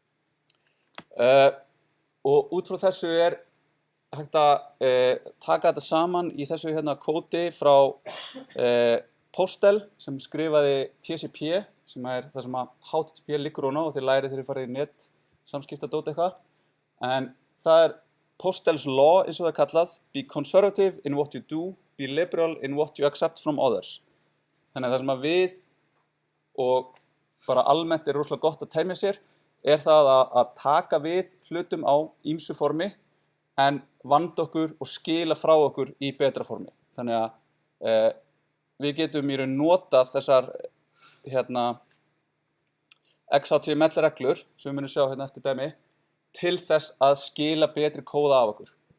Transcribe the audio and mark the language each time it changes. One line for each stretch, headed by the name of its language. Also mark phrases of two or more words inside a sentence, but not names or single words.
Icelandic: Og út frá þessu hægt að taka þetta saman í þessu hérna kódi frá Postel sem skrifaði TCP sem það sem að HTTP liggur ofan á og þið lærið þegar þið farið í net samskiptadót eitthvað. En það Postel's law eins og það er kallað,
English: be conservative in what you do, be liberal in what you accept from others.
Icelandic: Þannig að það sem að við og bara almennt rosalega gott að temja sér það að taka við hlutum á ýmsu formi en vanda okkur og skila frá okkur í betra formi. Þannig að við getum í raun notað þessar XHTML reglur sem við munum sjá hérna eftir dæmi til þess að skila betri kóða af okkur.